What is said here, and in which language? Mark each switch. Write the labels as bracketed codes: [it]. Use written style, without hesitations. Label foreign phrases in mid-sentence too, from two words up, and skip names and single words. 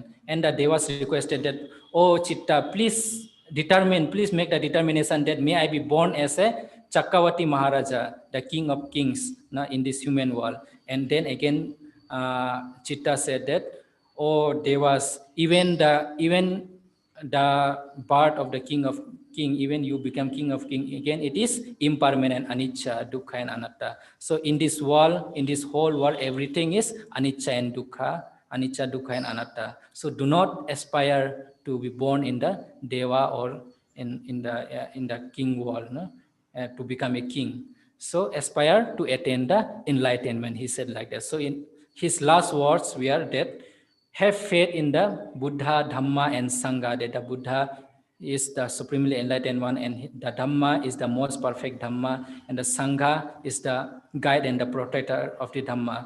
[en] And the Devas requested that, oh Chitta, please make the determination that may I be born as a [pi] Chakkavati Maharaja, [en] the king of kings in this human world. And then again, Chitta said that, oh Devas, even the birth of the king, even you become king of king again, it is impermanent, [pi] anicca, dukkha, and anatta. [en] So in this world, in this whole world, everything is [pi] anicca and dukkha, dukkha, and anatta. [en] So do not aspire to be born in the deva or in the king world, no? To become a king. So aspire to attain the enlightenment, he said like that. So in his last words were that, have faith in the Buddha, Dhamma, and Sangha, that the Buddha is the supremely enlightened one, and the Dhamma is the most perfect Dhamma, and the Sangha is the guide and the protector of the Dhamma.